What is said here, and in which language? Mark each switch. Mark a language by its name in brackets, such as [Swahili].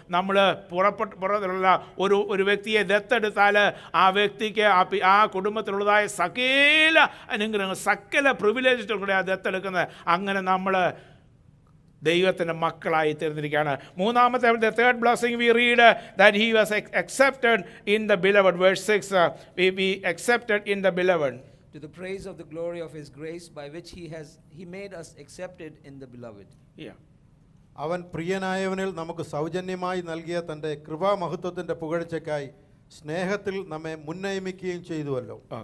[Malayalam] നമ്മൾ പുറത്തുള്ള ഒരു വ്യക്തിയെ ദത്തെടുത്താൽ ആ വ്യക്തിക്ക് ആ കുടുംബത്തിലുള്ളതായ സകല അനുഗ്രഹങ്ങൾ, സകല പ്രിവിലേജുകൾ കൂടെ ആ ദത്തെടുക്കുന്നത്. അങ്ങനെ നമ്മൾ ദൈവത്തിൻ്റെ മക്കളായി തീർന്നിരിക്കുകയാണ്. മൂന്നാമത്തെ, [English] the third blessing we read that he was accepted in the beloved. Verse 6, we accepted in the beloved. To the praise of the glory of his grace, by which he made us accepted in the beloved. Yeah. [Malayalam] അവൻ പ്രിയനായവനിൽ നമുക്ക് സൗജന്യമായി നൽകിയ തൻ്റെ കൃപാമഹത്വത്തിൻ്റെ പുകഴ്ചയ്ക്കായി സ്നേഹത്തിൽ നമ്മെ മുന്നയിമിക്കുകയും ചെയ്തുവല്ലോ.